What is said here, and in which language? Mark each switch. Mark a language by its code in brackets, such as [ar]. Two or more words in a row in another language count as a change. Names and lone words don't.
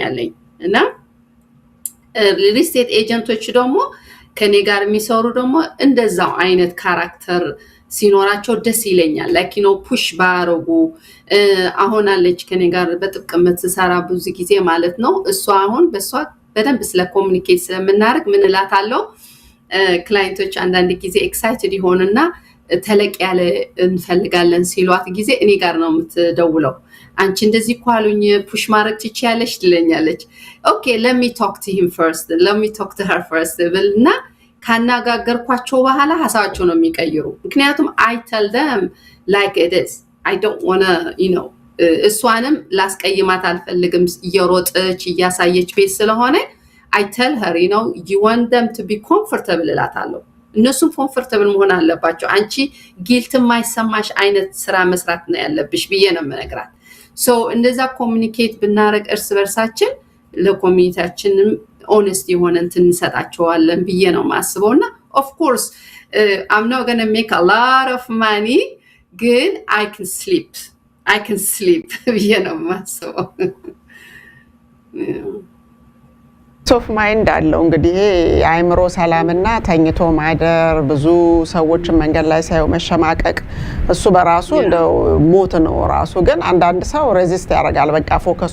[am] ያለኝ እና [en] real estate agents [am] ደግሞ ከኔ ጋር የሚሰሩ ደግሞ እንደዛው አይነት ካራክተር ሲኖራቸው ደስ ይለኛል [en] like you know push [am] ባረጉ አሁን አለች ከኔ ጋር በጥብቅ የምትሰራ ብዙ ጊዜ ማለት ነው እሷ አሁን በሷ በደንብ ስለ ኮሙኒኬት ስለምናደርግ ምን እላታለሁ ክላይንቶች አንዳንድ ጊዜ ኤክሳይትድ ይሆንና ተለቅ ያለ እንፈልጋለን ሲሏት ጊዜ እኔ ጋር ነው የምትደውለው አንቺ እንደዚህ ቋሉኝ ፑሽ ማድረግ ትችያለሽ ትለኛለች ኦኬ [en] let me talk to him first let me talk to her first [am] ብልና ካናጋገርኳቸው በኋላ ሐሳባቸው ነው የሚቀይሩ ምክንያቱም [en] I tell them like it is I don't want to you know [am] እሷንም ላስቀይማት አልፈልግም እየሮጠች እያሳየች ቤት ስለሆነ [en] I tell her you know you want them to be comfortable [am] እላታለሁ እነሱም ኮምፎርታብል መሆን አለባቸው አንቺ ጊልት የማይሰማሽ አይነት ስራ መስራት ነው ያለብሽ ብዬ ነው የምነግራት so እንደዛ ኮሙኒኬት ብናረግ እርስ በርሳችን ለኮሚኒቲያችንም ሆነስት የሆነ እንትን እንሰጣቸዋለን ብዬ ነው ማስበውና [en] of course I'm not going to make a lot of money [am] ግን [en] I can sleep [am] ብዬ ነው ማስበው ሶፍ ማይንድ አለው እንግዲህ የአይምሮ ሰላምና ተኝቶ ማደር ብዙ ሰዎች መንገድ ላይ ሳይው መሸማቀቅ እሱ በራሱ እንደው ሞት ነው ራሱ ግን አንዳንድ ሰው ሬዚስት ያደርጋል በቃ ፎከሱ